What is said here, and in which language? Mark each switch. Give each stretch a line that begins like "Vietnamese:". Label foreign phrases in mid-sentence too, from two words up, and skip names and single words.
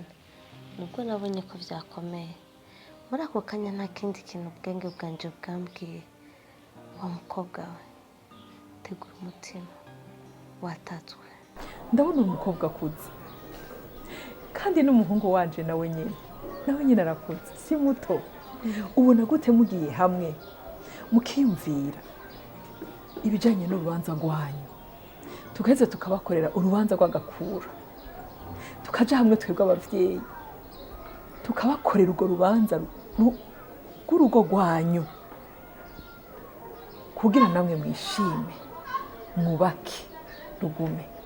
Rundi: Nubwo nabonye ko byakomeye. Muri ako kanya nta kindi kintu ubwenge bwanje bwambwiye. Wa mukobwa we. Tegura umutima. Watatswe. Ndabona umukobwa akuze. Kandi n'umuhungu wanje nawe nyine. Nawe nyine arakuze. Si muto. Ubona gute mugiye hamwe mukiyumvira ibijanye n'urubanza rwanyu. Tugaheza tukabakorera urubanza rw'agakura. Tukaja hamwe twebwe abavyeyi. Tukabakorera urwo rubanza rw'urugo rwanyu kugira namwe mwishime mwubake rugume.